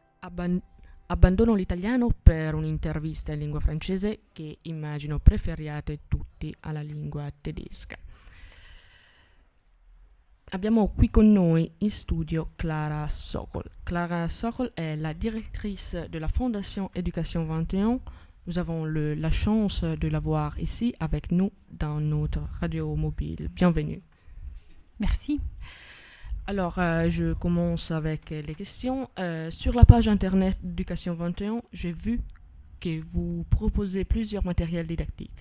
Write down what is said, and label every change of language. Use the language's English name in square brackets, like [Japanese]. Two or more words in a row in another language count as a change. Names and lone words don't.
[Italian] Abbandono l'italiano per un'intervista in lingua francese che immagino preferiate tutti alla lingua tedesca. Abbiamo qui con noi in studio Clara Sokol. [French] Clara Sokol est la directrice de la Fondation Éducation 21. Nous avons la chance de l'avoir ici avec nous dans notre radio mobile. Bienvenue. Merci. Alors, je commence avec les questions. Sur la page internet d'Éducation 21, j'ai vu que vous proposez plusieurs matériels didactiques.